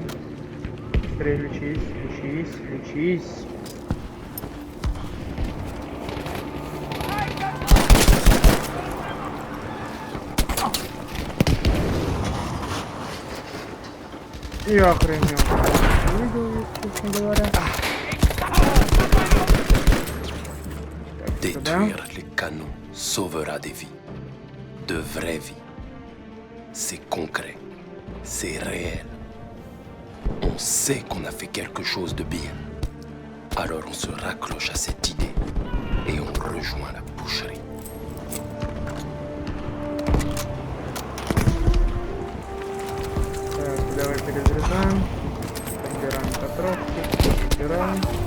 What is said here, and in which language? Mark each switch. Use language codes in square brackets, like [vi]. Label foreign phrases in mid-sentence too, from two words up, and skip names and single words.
[ru] Быстрее лечись. Я охренел. Видел, честно говоря. [fr] Détruire les canons sauvera des vies. De vraies vies. C'est concret. C'est réel. On sait qu'on a fait quelque chose de bien. Alors on se raccroche à cette idée et on rejoint la boucherie. [ru] Так, давай перезаряжаем. Собираем котровки. Собираем.